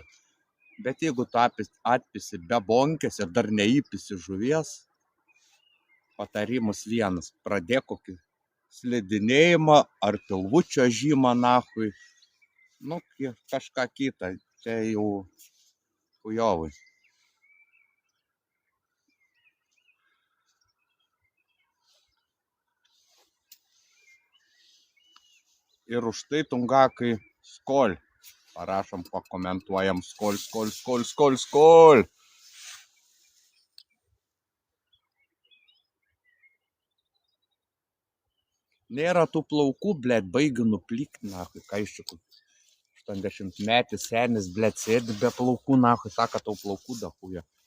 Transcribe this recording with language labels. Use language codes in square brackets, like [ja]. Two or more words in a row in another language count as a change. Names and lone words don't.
[lt] Bet jeigu tu atpisi be bonkės ir dar neįpisi žuvies, patarimas vienas, pradėk kokį slidinėjimą ar pilvučio žymą nahui, nu, kažką kitą, čia jau chujovai. Ir už tai tungakai skol. Parašom, pakomentuojam skol, skol, skol, skol, skol. Nėra tų plaukų, blėt, baigi nuplykt, nahui, ką iš čia 80 metis senis, blėt, sėdi be plaukų, nahui, sako, tau plaukų dahuja.